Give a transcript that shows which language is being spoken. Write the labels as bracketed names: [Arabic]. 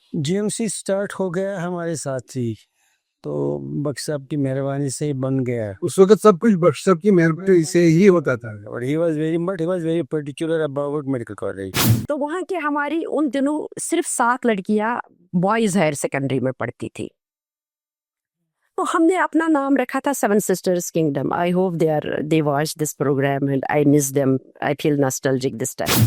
[Urdu] جی M C start ہو گیا ہمارے ساتھ ہی، تو بخش صاحب کی مہربانی سے ہی بن گیا. اس وقت سب کچھ بخش صاحب کی مہربانی سے ہی ہوتا تھا. اور [English] he was very particular about medical college. [Urdu] تو وہاں کے ہماری ان دنوں صرف 7 لڑکیاں بوائز ہائر سیکنڈری میں پڑھتی تھی. تو ہم نے اپنا نام رکھا تھا seven sisters kingdom. [English] I hope they watch this program and I miss them. I feel nostalgic this time.